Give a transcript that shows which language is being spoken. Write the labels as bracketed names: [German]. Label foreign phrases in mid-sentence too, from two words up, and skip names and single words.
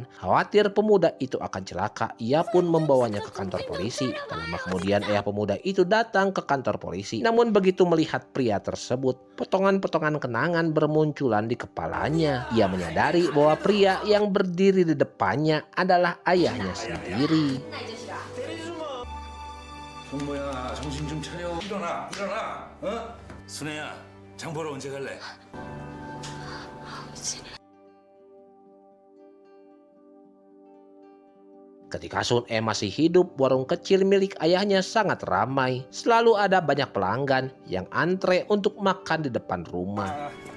[Indonesian] Khawatir pemuda itu akan celaka, ia pun membawanya ke kantor polisi. Tak lama kemudian ayah pemuda itu datang ke kantor polisi. Namun begitu melihat pria tersebut, potongan-potongan kenangan bermunculan di kepalanya. Ia menyadari bahwa pria yang berdiri di depannya adalah ayahnya sendiri. [Korean] 정모야 정신 좀 차려. 일어나 어? 순애야 장 보러 언제 갈래? [Indonesian] Ketika Sun E masih hidup, warung kecil milik ayahnya sangat ramai. Selalu ada banyak pelanggan yang antre untuk makan di depan rumah.